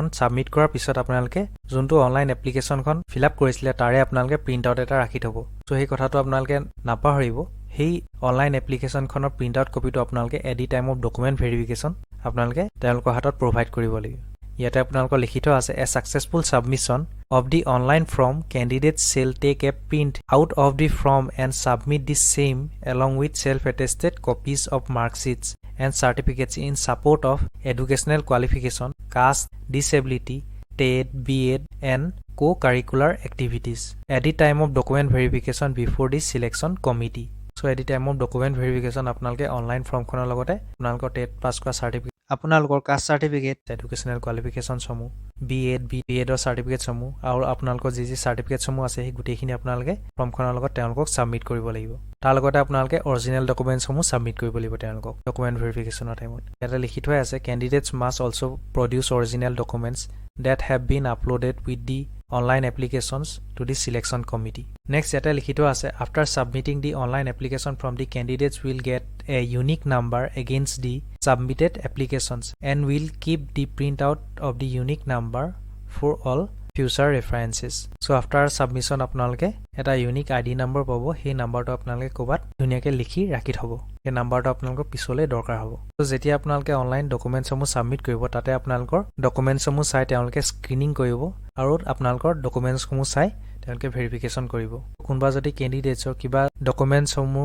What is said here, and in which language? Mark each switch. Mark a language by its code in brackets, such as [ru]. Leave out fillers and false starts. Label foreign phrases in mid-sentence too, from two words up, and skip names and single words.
[as] ছাবমিট কৰাৰ পিছত আপোনালোকে যোনটো [en] online applicationখন fill up [as] কৰিছিলে তাৰে আপোনালোকে [en] print out [as] এটা ৰাখি থ'ব চ' সেই কথাটো আপোনালোকে নাপাহৰিব সেই অনলাইন [en] applicationখনৰ print out copyটো আপোনালোকে at the time of document verification [as] আপোনালোকে তেওঁলোকৰ হাতত প্ৰভাইড কৰিব লাগিব ইয়াতে আপোনালোকৰ লিখি থোৱা আছে [en] a successful submission of the online form candidates shall take a print out of the form and submit the same along with self-attested copies of mark sheets and certificates in support of educational qualification, caste, disability, TED, BEd and co-curricular activities at the time of document verification before the selection committee. So at the time of document verification [as] আপোনালোকে [en] online formখনৰ [as] লগতে আপোনালোকৰ [en] TET pass কৰা certificate [as] আপোনালোকৰ [en] caste certificate educational qualificationসমূহ BEdৰ certificateসমূহ [as] আৰু আপোনালোকৰ যি চাৰ্টিফিকেটসমূহ আছে সেই গোটেইখিনি আপোনালোকে ফৰ্মখনৰ লগত তেওঁলোকক ছাবমিট কৰিব লাগিব তাৰ লগতে আপোনালোকে [en] original documentsসমূহ submit [as] কৰিব লাগিব তেওঁলোকক [en] document verificationৰ timeত [as] ইয়াতে লিখি থোৱা আছে [en] candidates must also produce original documents that have been uploaded with the online applications to the selection committee. Next [as] ইয়াতে লিখি থোৱা আছে [en] after submitting the online application from the candidates will get a unique number against the submitted applications and will keep the printout of the unique number for all future references. So after submission [as] আপোনালোকে এটা [en] unique ID number [as] পাব সেই নাম্বাৰটো আপোনালোকে ক'বাত ধুনীয়াকৈ লিখি ৰাখি থ'ব এই নাম্বাৰটো আপোনালোকৰ পিছলৈ দৰকাৰ হ'ব তো যেতিয়া আপোনালোকে [en] online documentsসমূহ [as] ছাবমিট কৰিব তাতে আপোনালোকৰ ডকুমেণ্টছসমূহ চাই তেওঁলোকে স্ক্ৰিনিং কৰিব আৰু আপোনালোকৰ ডকুমেণ্টছসমূহ চাই তেওঁলোকে ভেৰিফিকেশ্যন কৰিব কোনোবা যদি কেণ্ডিডেটছৰ কিবা ডকুমেণ্টছসমূহ